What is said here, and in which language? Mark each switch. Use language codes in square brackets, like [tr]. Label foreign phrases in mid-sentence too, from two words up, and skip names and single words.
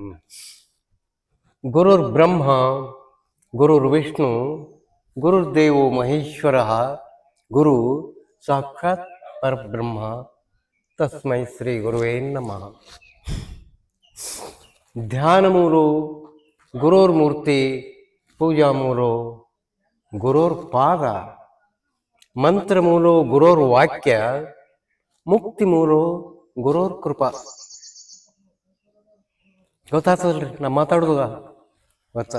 [sa] ಗುರುರ್ ಬ್ರಹ್ಮ ಗುರುರ್ ವಿಷ್ಣು ಗುರುರ್ದೇವೋ ಮಹೇಶ್ವರ ಗುರು ಸಾಕ್ಷಾತ್ ಪರಬ್ರಹ್ಮ ತಸ್ಮೈ ಶ್ರೀ ಗುರುವೇ ನಮಃ. ಧ್ಯಾನ ಮೂರು ಗುರೋರ್ ಮೂರ್ತಿ, ಪೂಜಾ ಮೂರು ಗುರೋರ್ ಪಾದ, ಮಂತ್ರ ಮೂಲು ಗುರೋರ್ ವಾಕ್ಯ, ಮುಕ್ತಿ ಮೂಲು ಗುರೋರ್ ಕೃಪಾ. [kn] ಗೊತ್ತಾಗ್ತದಲ್ರಿ ನಾ ಮಾತಾಡೋದ ಗೊತ್ತಾದ.